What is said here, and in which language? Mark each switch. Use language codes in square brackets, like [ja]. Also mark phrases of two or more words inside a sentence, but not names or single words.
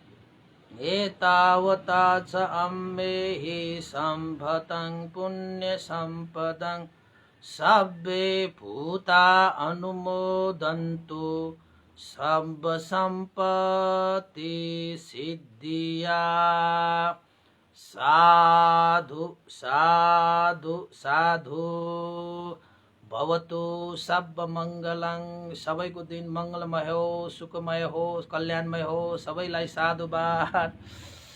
[pi] एतावता च अम्मेहि सम्भतं पुण्यसम्पदं सब्बे भूता अनुमोदन्तु सर्वसम्पत्तिसिद्धिया। साधु साधु साधु। [sa] भवतु सर्वमङ्गलं। [ne] सबैको दिन मङ्गलमय होस्, सुखमय होस्, कल्याणमय होस्। सबैलाई साधुवाद।